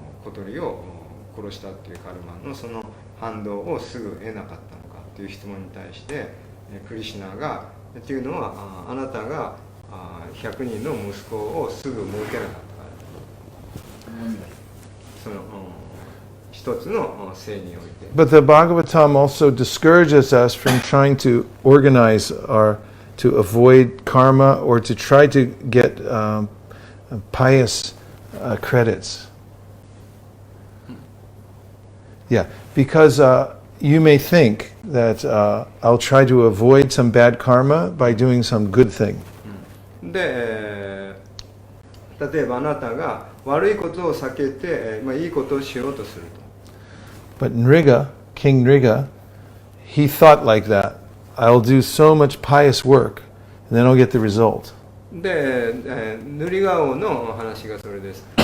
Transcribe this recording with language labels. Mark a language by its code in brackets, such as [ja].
[ja] 鳥を殺したっていうカルマのその反動をすぐ得なかったのかっていう質問に対してクリシュナがっていうのはあなたが100人の息子をすぐ設けなかったからその一つの性において。 [en] But the Bhagavatam also discourages us from trying to organize to avoid karma or to try to get pious credits. Yeah, because you may think that I'll try to avoid some bad karma by doing some good thing. [ja] で、例えばあなたが悪いことを避けて、いいことをしようとすると。 [en] But Nriga, King Nriga, he thought like that. I'll do so much pious work, and then I'll get the result. [ja] で、ヌリガ王の話がそれです。